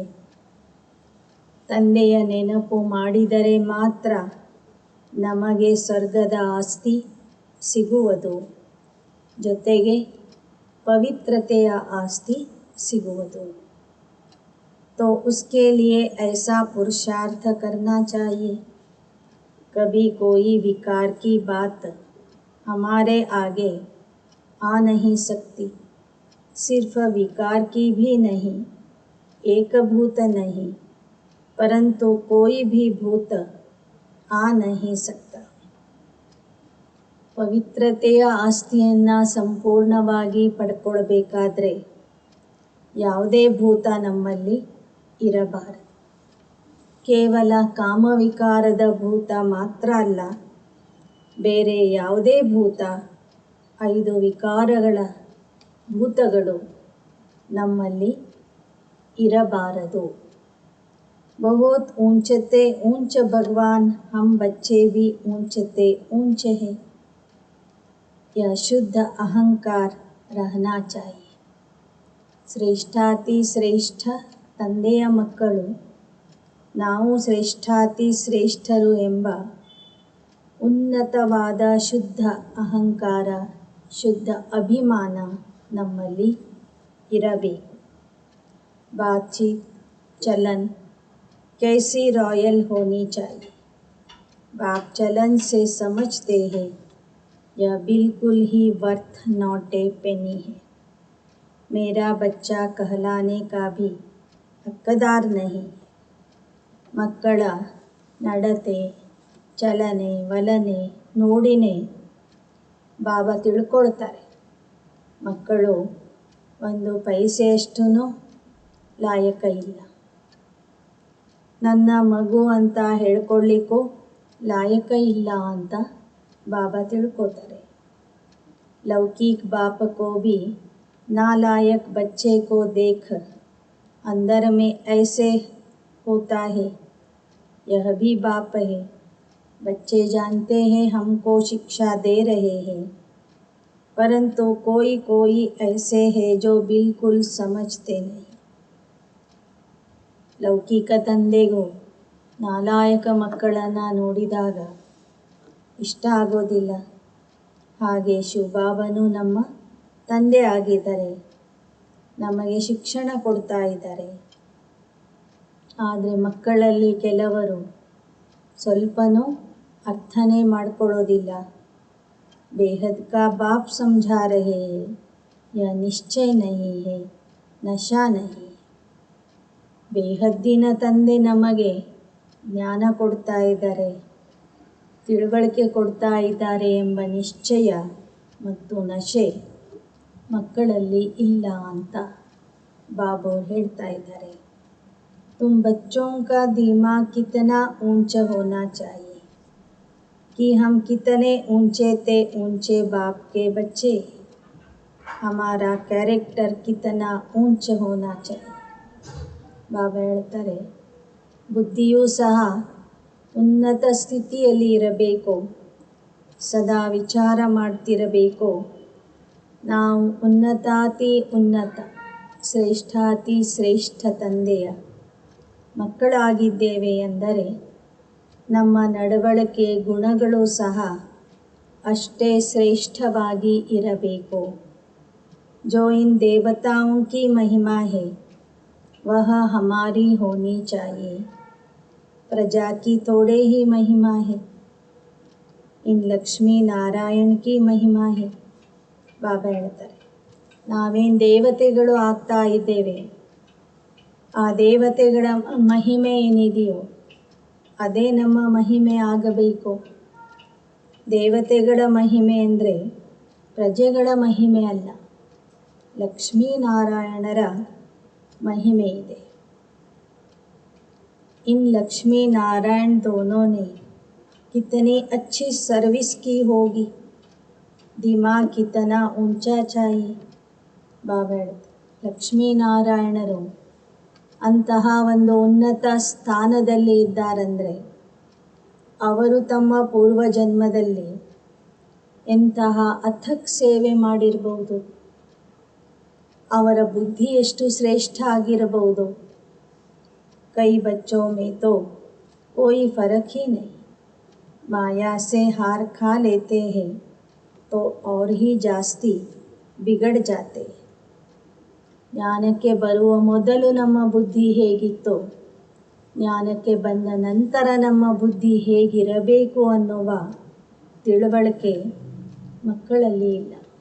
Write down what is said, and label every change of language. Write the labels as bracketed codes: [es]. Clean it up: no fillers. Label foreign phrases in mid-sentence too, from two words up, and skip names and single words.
[kn] ತಂದೆಯ ನೆನಪು ಮಾಡಿದರೆ ಮಾತ್ರ ನಮಗೆ ಸ್ವರ್ಗದ ಆಸ್ತಿ ಸಿಗುವುದು, ಜೊತೆಗೆ ಪವಿತ್ರತೆಯ ಆಸ್ತಿ ಸಿಗುವುದು. [hi] तो उसके लिए ऐसा पुरुषार्थ करना चाहिए। कभी कोई विकार की बात हमारे आगे आ नहीं सकती। सिर्फ विकार की भी नहीं, एक भूत नहीं, परंतु कोई भी भूत आ नहीं सकता. [kn] ಪವಿತ್ರತೆಯ ಆಸ್ತಿಯನ್ನು ಸಂಪೂರ್ಣವಾಗಿ ಪಡ್ಕೊಳ್ಬೇಕಾದ್ರೆ ಯಾವುದೇ ಭೂತ ನಮ್ಮಲ್ಲಿ ಇರಬಾರದು. ಕೇವಲ ಕಾಮವಿಕಾರದ ಭೂತ ಮಾತ್ರ ಅಲ್ಲ, ಬೇರೆ ಯಾವುದೇ ಭೂತ, 5 ವಿಕಾರಗಳ ಭೂತಗಳು ನಮ್ಮಲ್ಲಿ ಇರಬಾರದು. [hi] ಬಹುತ್ ऊंचते ऊंच भगवान, हम बच्चे भी ऊंचते ऊंचे हैं. यह शुद्ध अहंकार रहना चाहिए. [kn] ಶ್ರೇಷ್ಠಾತಿ ಶ್ರೇಷ್ಠ ತಂದೆಯ ಮಕ್ಕಳು, ನಾವು ಶ್ರೇಷ್ಠಾತಿ ಶ್ರೇಷ್ಠರು ಎಂಬ ಉನ್ನತವಾದ ಶುದ್ಧ ಅಹಂಕಾರ, ಶುದ್ಧ ಅಭಿಮಾನ ನಮ್ಮಲ್ಲಿ ಇರಬೇಕು. [hi] बातचीत चलन कैसी रॉयल होनी चाहिए. बाप चलन से समझते हैं यह बिल्कुल ही [en] worth not a penny [hi] है. मेरा बच्चा कहलाने का भी हकदार नहीं. [kn] ಮಕ್ಕಳ ನಡತೆ, ಚಲನೆ, ವಲನೆ ನೋಡಿನೇ ಬಾಬಾ ತಿಳ್ಕೊಳ್ತಾರೆ, ಮಕ್ಕಳು 1 ಪೈಸೆಯಷ್ಟೂ ಲಾಯಕ ಇಲ್ಲ. ನನ್ನ ಮಗು ಅಂತ ಹೇಳ್ಕೊಳ್ಳಿಕ್ಕೂ ಲಾಯಕ ಇಲ್ಲ ಅಂತ ಬಾಬಾ ತಿಳ್ಕೊತಾರೆ. [hi] लौकिक बाप को भी नालायक बच्चे को देख अंदर में ऐसे होता है, यह भी बाप है. बच्चे जानते हैं हमको शिक्षा दे रहे हैं, परंतु कोई कोई ऐसे है जो बिल्कुल समझते नहीं. [kn] ಲೌಕಿಕ ತಂದೆಗೂ ನಾಲಾಯಕ ಮಕ್ಕಳನ್ನು ನೋಡಿದಾಗ ಇಷ್ಟ ಆಗೋದಿಲ್ಲ. ಹಾಗೆ ಶಿವಬಾಬನು ನಮ್ಮ ತಂದೆ ಆಗಿದ್ದಾರೆ, ನಮಗೆ ಶಿಕ್ಷಣ ಕೊಡ್ತಾ ಇದ್ದಾರೆ. ಆದರೆ ಮಕ್ಕಳಲ್ಲಿ ಕೆಲವರು ಸ್ವಲ್ಪನೂ ಅರ್ಥನೇ ಮಾಡ್ಕೊಳ್ಳೋದಿಲ್ಲ. [hi] बेहद का बाप समझा रहे हैं, यह निश्चय नहीं है, नशा नहीं. [kn] ಬೇಹದ್ದಿನ ತಂದೆ ನಮಗೆ ಜ್ಞಾನ ಕೊಡ್ತಾ ಇದ್ದಾರೆ, ತಿಳುವಳಿಕೆ ಕೊಡ್ತಾ ಇದ್ದಾರೆ ಎಂಬ ನಿಶ್ಚಯ ಮತ್ತು ನಶೆ ಮಕ್ಕಳಲ್ಲಿ ಇಲ್ಲ ಅಂತ ಬಾಬು ಹೇಳ್ತಾ ಇದ್ದಾರೆ. [hi] तुम बच्चों का दिमाग कितना ऊंचा होना चाहिए कि हम कितने ऊंचे थे ऊंचे बाप के बच्चे. हमारा कैरेक्टर कितना ऊंचा होना चाहिए. [kn] ಬಾಬಾ ಹೇಳ್ತಾರೆ, ಬುದ್ಧಿಯೂ ಸಹ ಉನ್ನತ ಸ್ಥಿತಿಯಲ್ಲಿ ಇರಬೇಕು, ಸದಾ ವಿಚಾರ ಮಾಡ್ತಿರಬೇಕು. ನಾವು ಉನ್ನತಾತಿ ಉನ್ನತ, ಶ್ರೇಷ್ಠಾತಿ ಶ್ರೇಷ್ಠ ತಂದೆಯ ಮಕ್ಕಳಾಗಿದ್ದೇವೆ ಎಂದರೆ ನಮ್ಮ ನಡವಳಿಕೆ ಗುಣಗಳು ಸಹ ಅಷ್ಟೇ ಶ್ರೇಷ್ಠವಾಗಿ ಇರಬೇಕು. [hi] जो इन देवताओं की महिमा है वह हमारी होनी चाहिए. प्रजा की थोड़े ही महिमा है, इन लक्ष्मी नारायण की महिमा है. [kn] ಬಾಬಾ ಹೇಳ್ತಾರೆ, ನಾವೇನು ದೇವತೆಗಳು ಆಗ್ತಾ ಇದ್ದೇವೆ, ಆ ದೇವತೆಗಳ ಮಹಿಮೆ ಏನಿದೆಯೋ ಅದೇ ನಮ್ಮ ಮಹಿಮೆ ಆಗಬೇಕು. ದೇವತೆಗಳ ಮಹಿಮೆ ಅಂದರೆ ಪ್ರಜೆಗಳ ಮಹಿಮೆ ಅಲ್ಲ, ಲಕ್ಷ್ಮೀನಾರಾಯಣರ ಮಹಿಮೆ ಇದೆ. [hi] इन लक्ष्मी नारायण दोनों ने कितनी अच्छी सर्विस की होगी, दिमाग कितना ऊंचा चाहिए. [kn] ಬಾಬಾ ಹೇಳ್ತಾರೆ, ಲಕ್ಷ್ಮೀನಾರಾಯಣರು ಅಂತಹ ಒಂದು ಉನ್ನತ ಸ್ಥಾನದಲ್ಲಿ ಇದ್ದಾರಂದರೆ ಅವರು ತಮ್ಮ ಪೂರ್ವಜನ್ಮದಲ್ಲಿ ಎಂತಹ ಅಥಕ್ ಸೇವೆ ಮಾಡಿರಬಹುದು, ಅವರ ಬುದ್ಧಿ ಎಷ್ಟು ಶ್ರೇಷ್ಠ ಆಗಿರಬಹುದು. [hi] कई बच्चों में तो कोई फर्क ही नहीं, माया से हार खा लेते हैं तो और ही जास्ती बिगड़ जाते. [kn] ಜ್ಞಾನಕ್ಕೆ ಬರುವ ಮೊದಲು ನಮ್ಮ ಬುದ್ಧಿ ಹೇಗಿತ್ತೋ, ಜ್ಞಾನಕ್ಕೆ ಬಂದ ನಂತರ ನಮ್ಮ ಬುದ್ಧಿ ಹೇಗಿರಬೇಕು ಅನ್ನುವ ತಿಳುವಳಿಕೆ ಮಕ್ಕಳಲ್ಲಿ ಇಲ್ಲ.